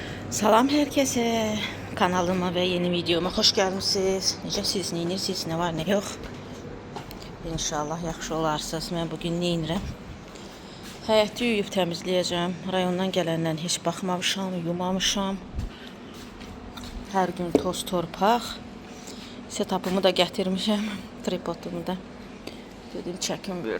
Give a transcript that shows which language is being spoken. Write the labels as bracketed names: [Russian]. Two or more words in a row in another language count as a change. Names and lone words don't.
[Turkish] Salam herkese. Kanalıma ve yeni videoma hoş geldiniz. [Azerbaijani] Necəsiz, neyinirsiniz, [Turkish] ne var ne yok. [Azerbaijani] İnşallah yaxşı olarsınız. Mən bugün neyinirəm? Həyəti yuyub təmizləyəcəm. Rayondan gələndən heç baxmamışam, yumamışam. Hər gün toz torpaq. Setup'ımı da gətirmişəm. Tripodumu da. Dedim çəkim buyur.